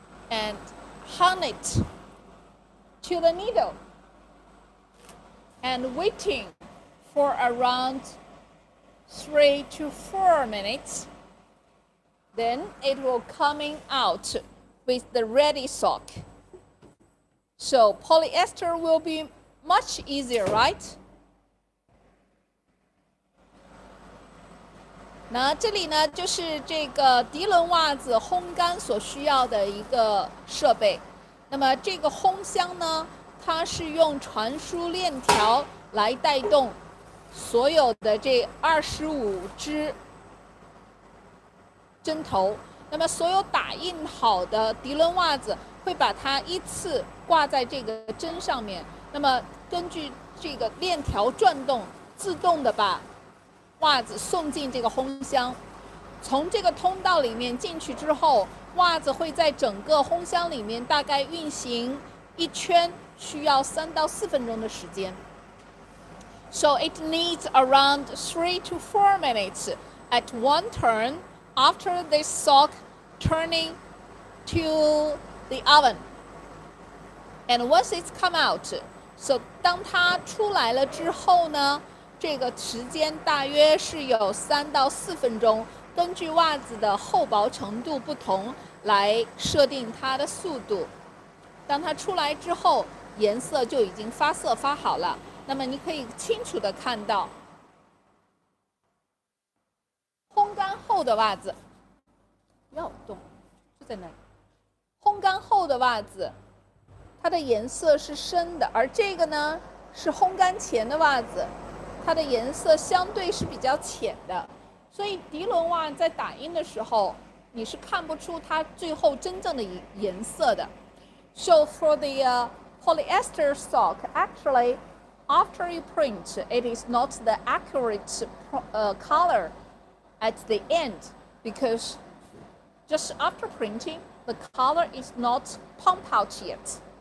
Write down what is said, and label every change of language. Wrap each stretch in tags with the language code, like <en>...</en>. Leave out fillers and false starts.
<en>And hung it to the needle and waiting for around 3 to 4 minutes. Then it will coming out with the ready sock. So polyester will be much easier, right?</en> <zh>那这里呢，就是这个涤纶袜子烘干所需要的一个设备。那么这个烘箱呢，它是用传输链条来带动所有的这25只针头。那么所有打印好的涤纶袜子会把它依次挂在这个针上面。那么根据这个链条转动，自动的把袜子送进这个烘箱，从这个通道里面进去之后，袜子会在整个烘箱里面大概运行一圈，需要3到4分钟的时间。</zh> <en>So it needs around 3 to 4 minutes at one turn after this sock turning to the oven. And once it's come out, so</en> <zh>当它出来了之后呢？这个时间大约是有3到4分钟，根据袜子的厚薄程度不同来设定它的速度。当它出来之后，颜色就已经发色发好了。那么你可以清楚的看到，烘干后的袜子，不要动，就在那里。烘干后的袜子，它的颜色是深的，而这个呢是烘干前的袜子。它的颜色相对是比较浅的，所以涤纶袜在打印的时候，你是看不出它最后真正的颜色的。</zh> <en>So for the polyester sock, actually, after you print, it is not the accurate color at the end because just after printing, the color is not pumped out yet.</en>